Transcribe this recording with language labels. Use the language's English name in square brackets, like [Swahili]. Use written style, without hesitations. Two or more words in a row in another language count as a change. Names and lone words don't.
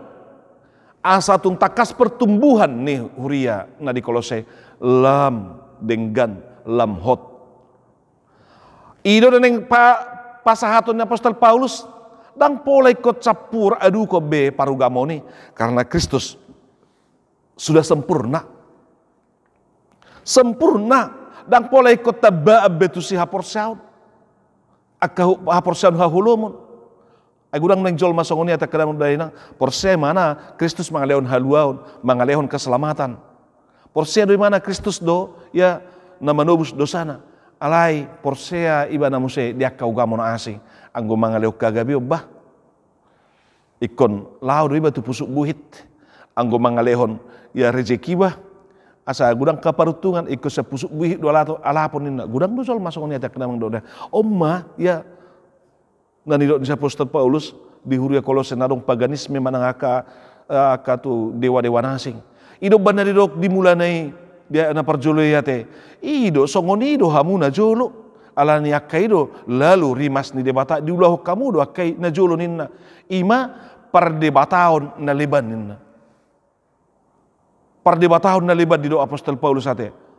[Batak Toba] Asa tung takas pertumbuhan ni huria na di Kolose. Lam denggan lam hot. Ido na ng pasahaton ni apostol Paulus. dang pola ikut capur adu ko be parugamoni [Indonesian] karena Kristus sudah sempurna. [Batak Toba] Sempurna dang pola ikut taba betusi haporsaun. Akka haporsaun hahulumun. Agudang nang jol masongoni ata kadang daina porse mana Kristus mangalehon haluaun, mangalehon keselamatan. Porse do mana Kristus do ya na manobus dosana. Alai porsea iba na muse dia kau gamon asing anggo mangaleo kagabi bah ikon lao do iba tu pusuk buhit anggo mangalehon ya rezeki bah asa gudang kaparutungan ikut sa pusuk buhit do alapon nina gudang do sol masuk ni atak namang do omma ya ngani do sa apostol Paulus di Huria Kolose nadong paganisme manangaka ka tu dewa-dewa nasing ido banda didok dimulanai dia na parjoloyate ido songonido hamuna jolo alani akaido lalu rimas ni debata diulah kamu do akai na jolo ninna ima perdebataon na leban ninna perdebataon na leban di do apostol Paulus ate